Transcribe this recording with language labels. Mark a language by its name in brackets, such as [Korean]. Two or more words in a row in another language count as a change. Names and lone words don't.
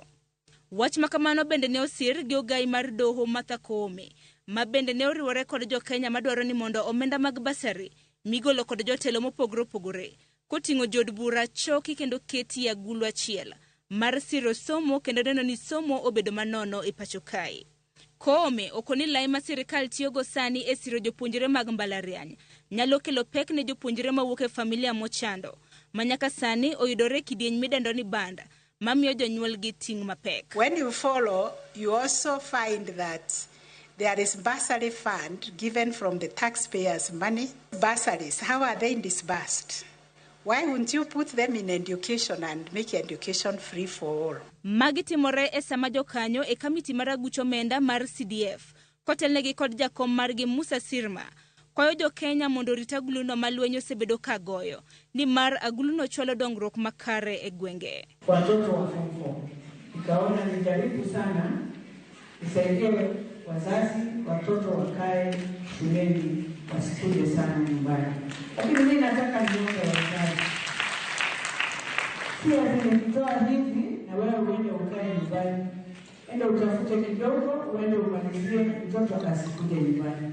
[Luo (Kenya and Tanzania)] Wach makamano bende ne osir gi ogai mar doho Martha Koome, ma bende ne oriwore kod jo Kenya madwaro ni mondo omenda mag basari migolo kod jotelo mopogore opogore koting'o jod bura choki kendo keti agulu achiel mar siro somo kendo neno ni somo obedo manono e pacho kae. Koome okoni lai ma sirikal tiyogo sani e siro jopuonjre mag mbalariany nyalo kelo pek ne jopuonjre mawuok e familia mochando manyaka sani oyudore kidieny midendo ni banda mamiyo jonyuol gi ting' mapek. [English] When you follow, you also find that there is bursary fund given from the taxpayers' money. Bursaries, how are they disbursed? Why wouldn't you put them in education and make education free for all? [Luo (Kenya and Tanzania)] Magi timore e sama jokanyo e kamiti mar aguch omenda mar CDF kotelnegi kod jakom margi Musa Sirma kwayo jo Kenya mondo rit aguluno malweny osebedo ka goyo ni mar aguluno chwalo dongruok makare e gwenge. [Swahili] Watoto wa form 4 ikaona nijaribu sana nisaidie wazazi watoto wakae shuleni wasikuje sana nyumbani. Lakini mimi nataka niombe wazazi, si asinitoa hivi na wewe uende ukae nyumbani, enda utafute kidogo uende umalizie mtoto akasikuje nyumbani.